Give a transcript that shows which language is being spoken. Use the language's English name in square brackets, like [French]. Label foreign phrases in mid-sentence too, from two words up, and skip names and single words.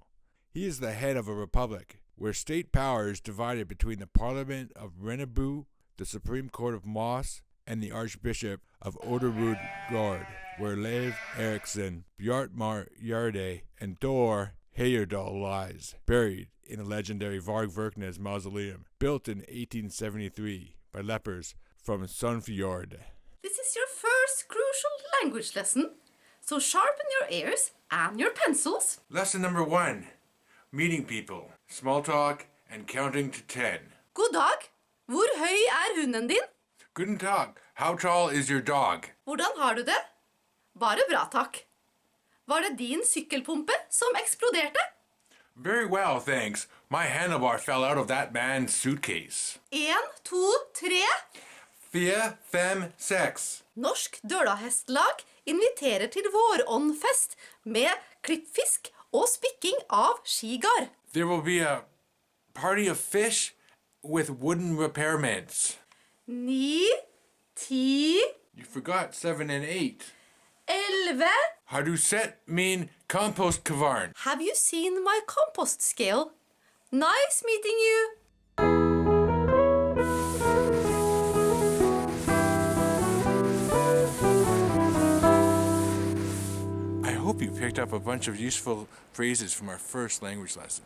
[English] He is the head of a republic, where state power is divided between the Parliament of Rennebu, the Supreme Court of Moss, and the Archbishop of Oderud Gard, where Leif Erikson, Bjartmar Jarde, and Dor Heyerdahl lies, buried in a legendary Varg Vikernes mausoleum, built in 1873 by lepers from Sunnfjord. This is your first crucial language lesson, so sharpen your ears and your pencils. Lesson number 1. Meeting people, small talk, and counting to 10. [Norwegian] God dag. Hvor høy hunden din? [German] Guten Tag. [English] How tall is your dog? [Norwegian] Hvordan har du det? Bare bra, takk. Var det din sykkelpumpe som eksploderte? [English] Very well, thanks. My handlebar fell out of that man's suitcase. 1, 2, 3. 4, 5, 6. [Norwegian] Norsk Dølahestlag inviterer til våråndfest med klippfisk og spikking av skigard. [English] There will be a party of fish with wooden repairments. 9, 10. You forgot 7 and 8. 11. [Norwegian] Har du sett min kompostkvarn? [English] Have you seen my compost scale? Nice meeting you. I hope you picked up a bunch of useful phrases from our first language lesson.